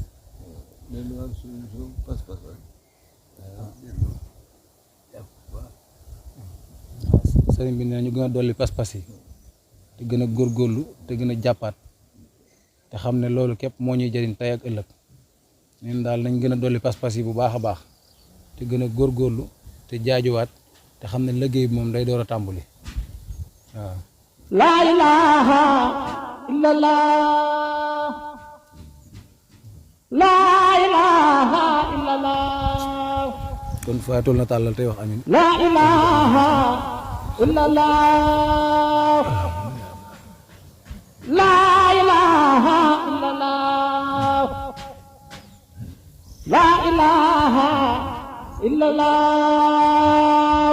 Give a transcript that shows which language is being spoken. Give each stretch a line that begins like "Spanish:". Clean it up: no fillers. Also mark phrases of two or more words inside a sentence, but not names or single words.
Wolof: sëriñ bi nee na ñu gën a dolli pas-pas yi te gën a góorgóorlu te gën a jàppaat te xam ne loolu képp moo ñuy jëriñ tey ak ëllëg neen daal nañ gën a dolli pas-pas yi bu baax a baax te gën a góorgóorlu te jaajuwaat te xam ne liggéey bi moom day door a tàmbali waaw.
Arabic: لا إله إلا الله لا إله إلا الله
Wolof: kon faatul na tàllal tey wax amin.
Arabic: لا إله إلا الله لا إله إلا الله لا إله إلا الله